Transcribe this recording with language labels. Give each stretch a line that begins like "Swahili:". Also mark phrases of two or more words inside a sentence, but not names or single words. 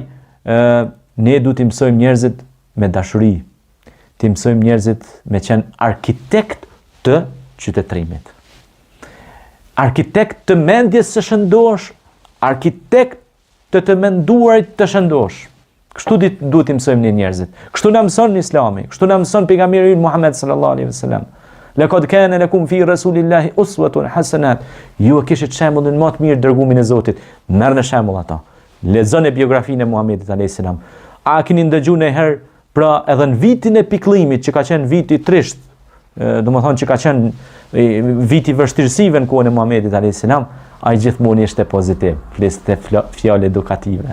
Albanian: Prandaj ne du t'i mësojmë njerëzit me dashuri, t'i mësojmë njerëzit me qenë arkitekt të qytetërimit. Arkitekt të mendjes së shëndosh, arkitekt të menduarit të shëndosh. Kështu duhet t'i mësojmë ne njerëzit. Kështu na mëson Islami, kështu na mëson pejgamberi Muhammed
Arabic: صلى الله عليه وسلم. لقد كان لكم في رسول الله أسوة حسنة.
Albanian: Ju e kishit shembullin më të mirë dërgumin e Zotit. Merrni shembull ata. Lexoni biografinë e Muhamedit
Arabic: عليه السلام.
Albanian: A keni ndëgjuar ndonjëherë pra edhe në vitin e pikëllimit që ka qenë viti i trisht, domethënë që ka qenë viti vështirësive në kohën e Muhamedit
Arabic: عليه السلام,
Albanian: ai gjithmonë ishte pozitiv, fliste fjalë edukative.